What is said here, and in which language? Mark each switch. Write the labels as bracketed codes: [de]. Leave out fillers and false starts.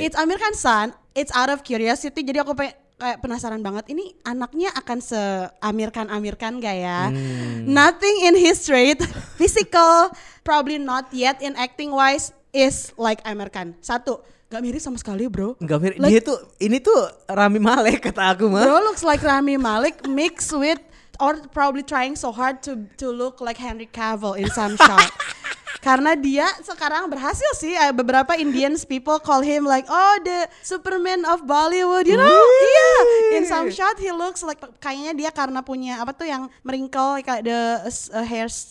[en] it's Amir Khan's son, it's out of curiosity, [id] jadi aku kayak penasaran banget ini anaknya akan se Amir Khan gak ya. [en] Nothing in his trait physical, probably not yet in acting wise is like Amir Khan. [id] Satu, gak mirip sama sekali bro. Enggak mirip. [en] Like- [id] Ini tuh Rami Malek kata aku mah. [en] Bro looks like Rami Malek mixed with or probably trying so hard to look like Henry Cavill in some shot. [id] Karena dia sekarang berhasil sih, beberapa [en] Indians people call him like the Superman of Bollywood, you know? Really? [id] Iya, [en] in some shot he looks like [id] kayaknya dia karena punya apa tuh yang wrinkle kayak [en] the hair